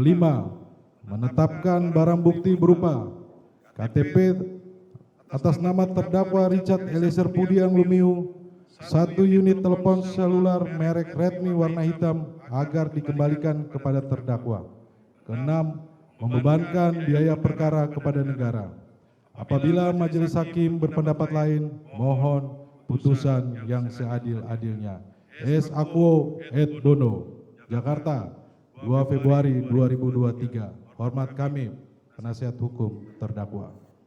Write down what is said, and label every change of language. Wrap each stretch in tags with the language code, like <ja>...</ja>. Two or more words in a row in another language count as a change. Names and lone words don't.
<id>Menetapkan barang bukti berupa KTP atas nama terdakwa Richard Eliezer Pudiang Lumiu, 1 unit telepon seluler merek Redmi warna hitam agar dikembalikan kepada terdakwa. 6. Membebankan biaya perkara kepada negara. Apabila majelis hakim berpendapat lain, mohon putusan yang seadil-adilnya. S.</id> <la>Aquo et Dono,</la> <id>Jakarta, 2 Februari 2023. Hormat kami, penasihat hukum terdakwa.</id>